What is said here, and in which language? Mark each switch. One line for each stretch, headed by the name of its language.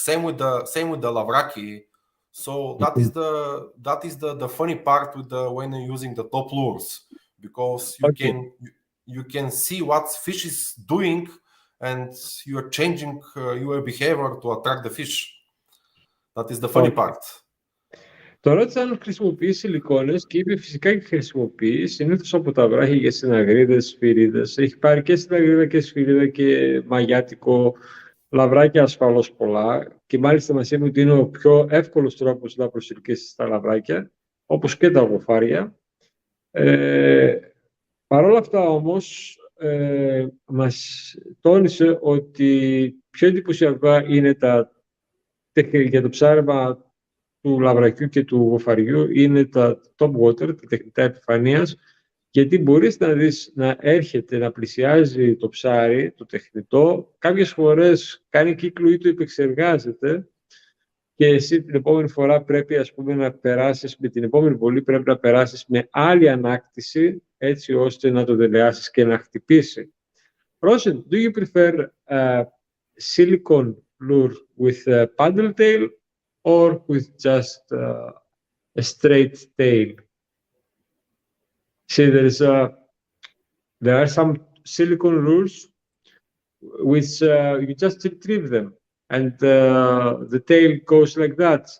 English: Same with the Lavraki. So that is the funny part with when you're using the top lures, because you can see what fish is doing and you are changing your behavior to attract the fish. That is the funny part.
Greek: Το ρώτησα αν χρησιμοποιεί σιλικόνες και είπε φυσικά και χρησιμοποιεί, συνήθως από τα βράχια για συναγρίδες, σφυρίδες. Έχει πάρει και συναγρίδα και σφυρίδα και μαγιάτικο, λαβράκια ασφαλώς πολλά. Και μάλιστα μας είπε ότι είναι ο πιο εύκολος τρόπος να προσελκύσει τα λαβράκια, όπως και τα γοφάρια. Παρ' όλα αυτά όμως, μας τόνισε ότι πιο εντυπωσιακά είναι για το ψάρεμα του λαβρακιού και του γοφαριού είναι τα top water, τα τεχνητά επιφανείας, γιατί μπορείς να δεις να έρχεται, να πλησιάζει το ψάρι, το τεχνητό, κάποιες φορές κάνει κύκλο ή το επεξεργάζεται και εσύ την επόμενη φορά πρέπει να περάσεις, με την επόμενη βολή πρέπει να περάσεις με άλλη ανάκτηση, έτσι ώστε να το δελεάσεις και να χτυπήσει.
English: Rosen, do you prefer silicone lure with a paddle tail or with just a straight tail? See, there are some silicone lures which you just retrieve them and the tail goes like that.